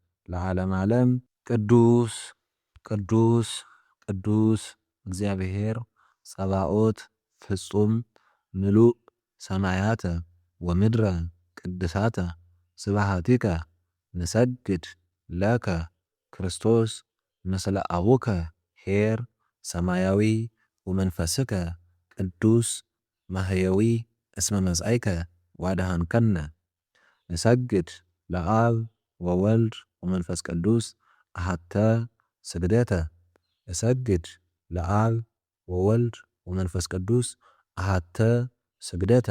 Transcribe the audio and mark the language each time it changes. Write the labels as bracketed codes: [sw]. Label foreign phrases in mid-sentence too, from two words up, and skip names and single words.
[gez] ለዓለም ዓለም። ቅዱስ ቅዱስ ቅዱስ እግዚአብሔር ጸባኦት ፍጹም ምሉእ ሰማያተ ወምድረ ቅድሳተ ስብሐቲከ ንሰግድ ለከ ክርስቶስ ምስለ አቡከ ኄር ሰማያዊ ወመንፈስከ ቅዱስ ማህየዊ እስመ መጻእከ ዋድኃንከነ። ንሰግድ ለአብ ወወልድ ወመንፈስ ቅዱስ አሐተ ስግደተ። እሰግድ ለአብ ወወልድ ወመንፈስ ቅዱስ አሐተ ስግደተ።